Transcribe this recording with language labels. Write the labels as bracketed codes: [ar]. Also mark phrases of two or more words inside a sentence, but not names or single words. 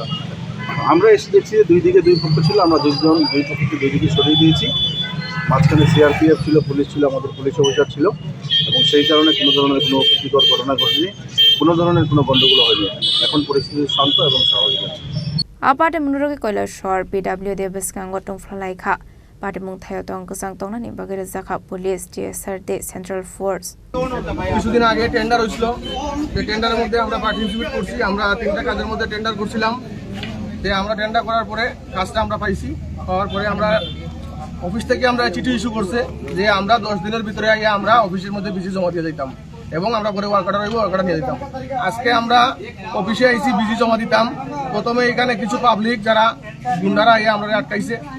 [bn] আমরা এসে দেখছি যে দুই দিকে দুই পক্ষ ছিল আমরা দুইজন দুই পক্ষকে দুই দিকে সরিয়ে দিয়েছি মাঝখানে সিআরপিএফ ছিল পুলিশ ছিল আমাদের [en] police officer [bn] ছিল এবং সেই কারণে কোনো ধরনের কোনো অপ্রীতিকর ঘটনা ঘটেনি কোনো ধরনের কোনো গণ্ডগোল হয়নি এখন পরিস্থিতি শান্ত এবং স্বাভাবিক আছে [trp] Patimung Kailashahar PWD Bwskang Thwngphlajak Patimung Thaio Tongkusang Tongnani Bagir Jakha Police TSR [en] Central Force [bn] কিছুদিন আগে টেন্ডার হয়েছিল যে টেন্ডারের মধ্যে আমরা পার্টিসিপেট করছি আমরা তিনটা কাজের মধ্যে টেন্ডার করছিলাম যে আমরা টেন্ডার করার পরে কাজটা আমরা পাইছি পাওয়ার পরে আমরা অফিস থেকে আমরা চিঠি ইস্যু করছে যে আমরা 10 দিনের ভিতরে আমরা অফিসের মধ্যে বিসি জমা দিয়ে দিতাম এবং আমরা পরে [en] work order work order [bn] নিয়ে দিতাম আজকে আমরা অফিসে আইসি বিসি জমা দিতাম প্রথমে এখানে কিছু পাবলিক যারা গুন্ডারা আমরা আটকাইছে